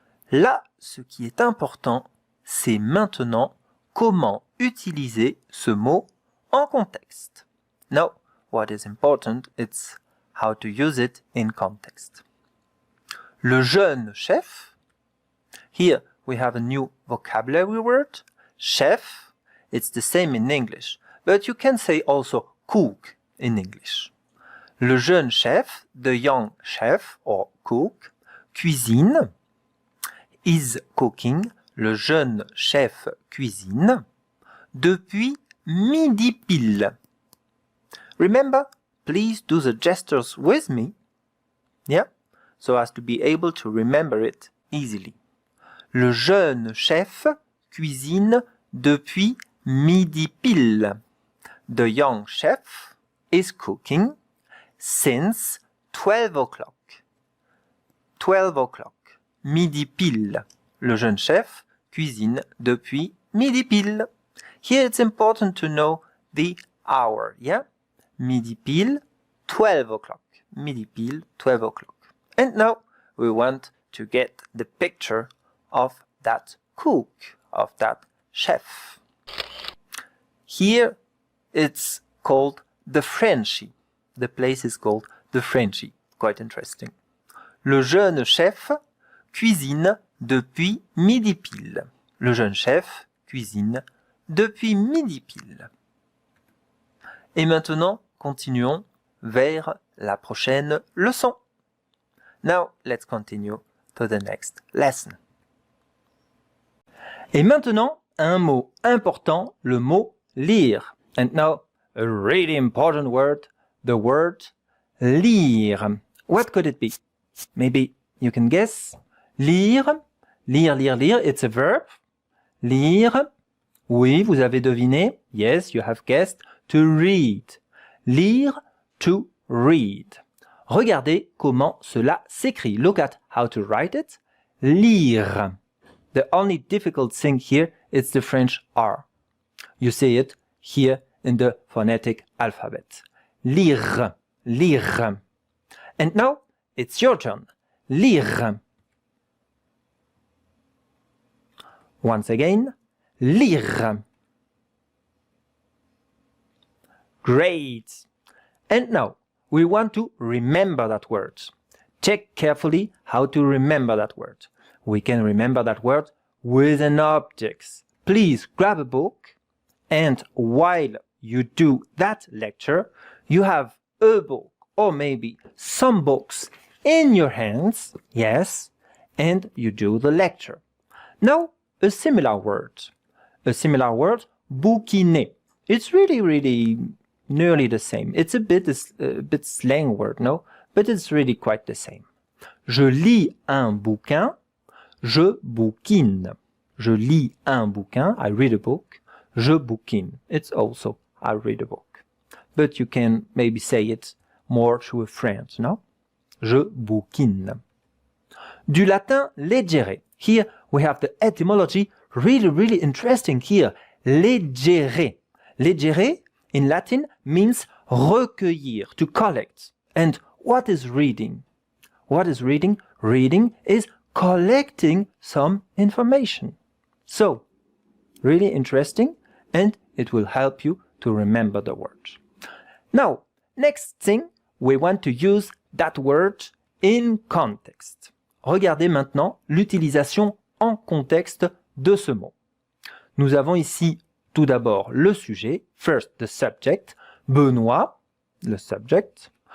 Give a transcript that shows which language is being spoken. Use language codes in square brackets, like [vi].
[fr] Là, ce qui est important, c'est maintenant comment utiliser ce mot en contexte. [en] Now, what is important, it's how to use it in context. [fr] Le jeune chef. [en] Here we have a new vocabulary word. Chef. It's the same in English, but you can say also cook in English. [fr] Le jeune chef, [en] the young chef or cook, cuisine, is cooking. [fr] Le jeune chef cuisine depuis midi pile. [en] Remember, please do the gestures with me, yeah, so as to be able to remember it easily. [fr] Le jeune chef cuisine depuis midi pile. [en] The young chef is cooking since 12 o'clock. 12 o'clock. [fr] Midi pile. Le jeune chef cuisine depuis midi pile. [en] Here it's important to know the hour, yeah? [fr] Midi pile, [en] 12 o'clock. Midi pile, 12 o'clock. And now we want to get the picture of that cook, of that chef. Here it's called the Frenchy. The place is called the Frenchy. Quite interesting. [fr] Le jeune chef cuisine depuis midi pile. Le jeune chef cuisine depuis midi pile. Et maintenant, continuons vers la prochaine leçon. [en] Now, let's continue to the next lesson. [fr] Et maintenant, un mot important, le mot lire. [en] And now, a really important word, the word lire. What could it be? Maybe you can guess. Lire, lire, lire, lire, it's a verb. [fr] Lire, oui, vous avez deviné. [en] Yes, you have guessed. To read. [fr] Lire, [en] to read. [fr] Regardez comment cela s'écrit. [en] Look at how to write it. Lire. The only difficult thing here is the French R. You see it here in the phonetic alphabet. Lire, lire. And now it's your turn. Lire. Once again, lire. Great. And now we want to remember that word. Check carefully how to remember that word. We can remember that word with an object. Please grab a book, and while you do that lecture, you have a book or maybe some books in your hands, yes, and you do the lecture. Now, a similar word, bouquiner. It's really nearly the same. It's a bit slang word, no? But it's really quite the same. [fr] Je lis un bouquin, je bouquine. Je lis un bouquin, [en] I read a book. [fr] Je bouquine. [en] It's also, I read a book. But you can maybe say it more to a friend, no? [fr] Je bouquine. Du latin leggere. [en] Here we have the etymology, really interesting here. Leggere. Leggere in Latin means recueillir, to collect. And what is reading? What is reading? Reading is collecting some information. So, really interesting, and it will help you to remember the word. Now, next thing, we want to use that word in context. [fr] Regardez maintenant l'utilisation en contexte de ce mot. Nous avons ici tout d'abord le sujet, [en] first the subject, [fr] Benoît, le subject.